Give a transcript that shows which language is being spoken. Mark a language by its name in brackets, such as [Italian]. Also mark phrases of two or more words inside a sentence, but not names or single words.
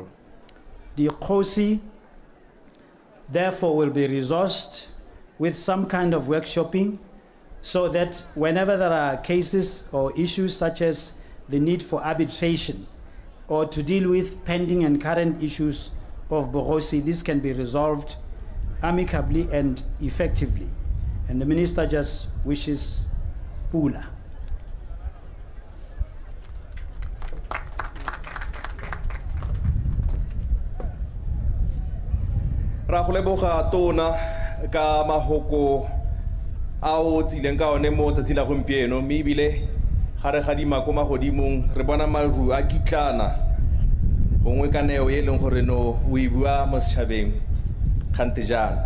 [English] The Kgosi, therefore, will be resourced with some kind of workshopping so that whenever there are cases or issues such as the need for arbitration or to deal with pending and current issues of Bogosi, this can be resolved amicably and effectively. And the minister just wishes Pula. [Tswana] Ra go leboga tona ka mahoko a o tsileng ka one mo tsatsing la gompieno, mme ebile ga re gadima ko magodimong re bona maru a kitlana gongwe ka neo e leng gore no o e bua mo setšhabeng kgante jana.